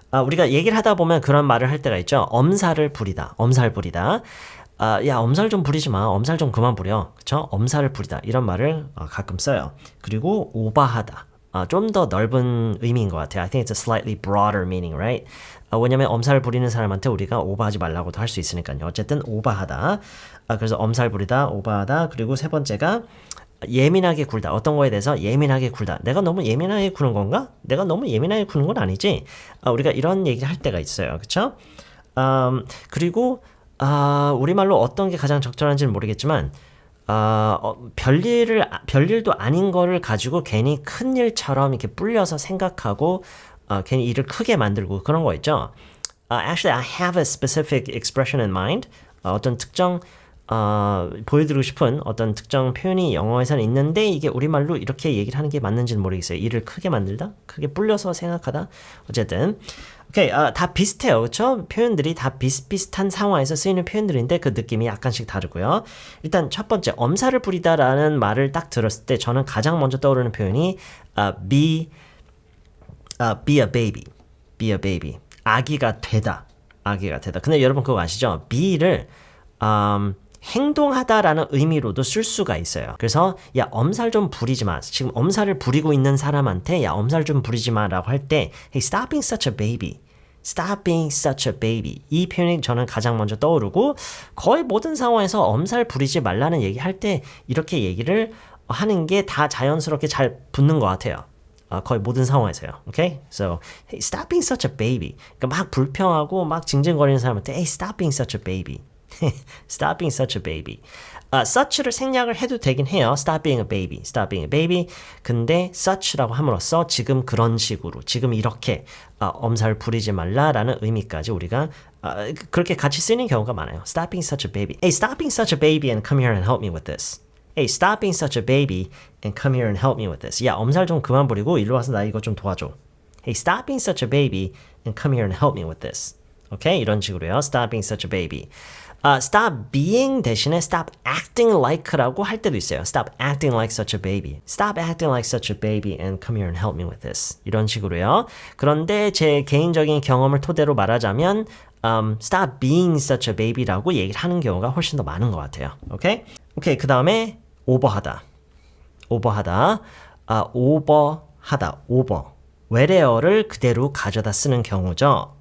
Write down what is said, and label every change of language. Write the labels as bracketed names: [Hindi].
[Korean] 우리가 얘기를 하다 보면 그런 말을 할 때가 있죠. 엄살을 부리다. 엄살 부리다. 야, 엄살 좀 부리지 마. 엄살 좀 그만 부려. 그쵸? 엄살을 부리다. 이런 말을 가끔 써요. 그리고 오바하다. 좀 더 넓은 의미인 것 같아요. [English] I think it's a slightly broader meaning, right? [Korean] 왜냐면 엄살 부리는 사람한테 우리가 오바하지 말라고도 할 수 있으니까요. 어쨌든 오바하다. 그래서 엄살 부리다, 오바하다. 그리고 세 번째가 예민하게 굴다. 어떤 거에 대해서 예민하게 굴다. 내가 너무 예민하게 구는 건가? 내가 너무 예민하게 구는 건 아니지? 우리가 이런 얘기를 할 때가 있어요. 그쵸? 그리고 우리말로 어떤 게 가장 적절한지는 모르겠지만 별일도 아닌 거를 가지고 괜히 큰 일처럼 이렇게 불려서 생각하고 괜히 일을 크게 만들고 그런 거 있죠. [English] Actually, I have a specific expression in mind. [Korean] 어떤 특정 보여드리고 싶은 어떤 특정 표현이 영어에서는 있는데 이게 우리말로 이렇게 얘기를 하는 게 맞는지는 모르겠어요. 일을 크게 만들다? 크게 불려서 생각하다? 어쨌든 오케이, 다 비슷해요. 그렇죠? 표현들이 다 비슷비슷한 상황에서 쓰이는 표현들인데 그 느낌이 약간씩 다르고요. 일단 첫 번째, 엄살을 부리다라는 말을 딱 들었을 때 저는 가장 먼저 떠오르는 표현이 [English] be a baby. be a baby. [Korean] 아기가 되다. 아기가 되다. 근데 여러분 그거 아시죠? be를 행동하다라는 의미로도 쓸 수가 있어요. 그래서 야 엄살 좀 부리지 마. 지금 엄살을 부리고 있는 사람한테 야 엄살 좀 부리지 마라고 할 때 [English] Hey, stop being such a baby. Stop being such a baby. [Korean] 이 표현이 저는 가장 먼저 떠오르고 거의 모든 상황에서 엄살 부리지 말라는 얘기할 때 이렇게 얘기를 하는 게 다 자연스럽게 잘 붙는 것 같아요. 거의 모든 상황에서요. Okay? [English] So, hey, stop being such a baby. [Korean] 그러니까 막 불평하고 막 징징거리는 사람한테 [English] Hey, stop being such a baby. Stop being such a baby. [Korean] such를 생략을 해도 되긴 해요. [English] Stop being a baby. Stop being a baby. [Korean] 근데 such라고 함으로써 지금 그런 식으로, 지금 이렇게 엄살 부리지 말라라는 의미까지 우리가 그렇게 같이 쓰는 경우가 많아요. [English] Stop being such a baby. Hey, stop being such a baby and come here and help me with this. Hey, stop being such a baby and come here and help me with this. [Korean] 야, 엄살 좀 그만 부리고 일로 와서 나 이거 좀 도와줘. [English] Hey, stop being such a baby and come here and help me with this. [Korean] 오케이? 이런 식으로요. [English] Stop being such a baby. stop being [Korean] 대신에 [English] stop acting like [Korean] 라고 할 때도 있어요. [English] Stop acting like such a baby. Stop acting like such a baby and come here and help me with this. [Korean] 이런 식으로요. 그런데 제 개인적인 경험을 토대로 말하자면 [English] stop being such a baby [Korean] 라고 얘기를 하는 경우가 훨씬 더 많은 것 같아요. 오케이? 오케이. 그 다음에 오버하다. 오버하다. 오버하다. 오버. 외래어를 그대로 가져다 쓰는 경우죠.